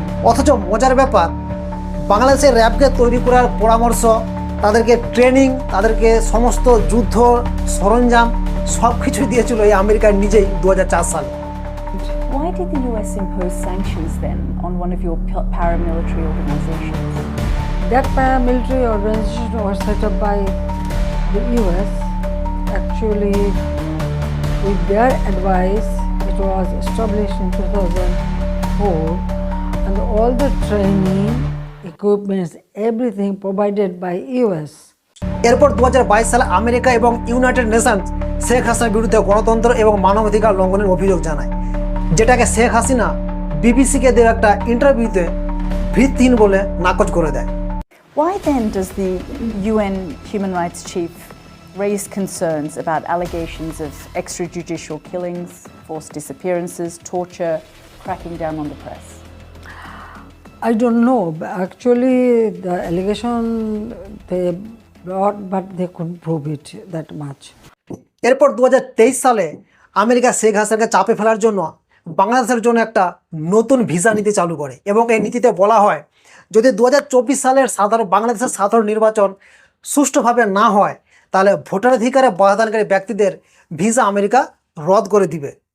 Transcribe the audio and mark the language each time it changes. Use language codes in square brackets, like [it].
[bn] অথচ মজার ব্যাপার, বাংলাদেশের র্যাবকে তৈরি করার পরামর্শ, তাদেরকে ট্রেনিং, তাদেরকে সমস্ত যুদ্ধ সরঞ্জাম সব কিছুই দিয়েছিল এই আমেরিকার নিজেই 2004 সালে। [en] Why did the US impose sanctions then on one of your paramilitary organizations? That paramilitary organization was set up by the US. Actually, with their advice, it was established in 2004, and all the training, equipments, everything provided by US. [bn] এরপর 2022 সালে America এবং United Nations Sheikh হাসিনার বিরুদ্ধে গণতন্ত্র এবং মানবাধিকার লঙ্ঘনের অভিযোগ জানায়, যেটাকে শেখ হাসিনা বিবিসিকে দেওয়া একটা ইন্টারভিউতে ভিত্তিহীন বলে নাকচ করে দেয়। [en] Why then does the UN Human Rights Chief raise concerns about allegations of extrajudicial killings, forced disappearances, torture, cracking down on the press? I don't know. Actually, the allegation they but they couldn't prove it that much. [bn] এরপর 2023 সালে America Sheikh হাসিনাকে চাপে ফেলার জন্য বাংলাদেশের জন্য একটা নতুন ভিসা নীতি চালু করে এবং এই নীতিতে বলা হয় যদি 2024 সালের বাংলাদেশের সাধারণ নির্বাচন সুষ্ঠুভাবে না হয় তাহলে ভোটাধিকারে বাধাদানকারী ব্যক্তিদের ভিসা আমেরিকা রদ করে দিবে।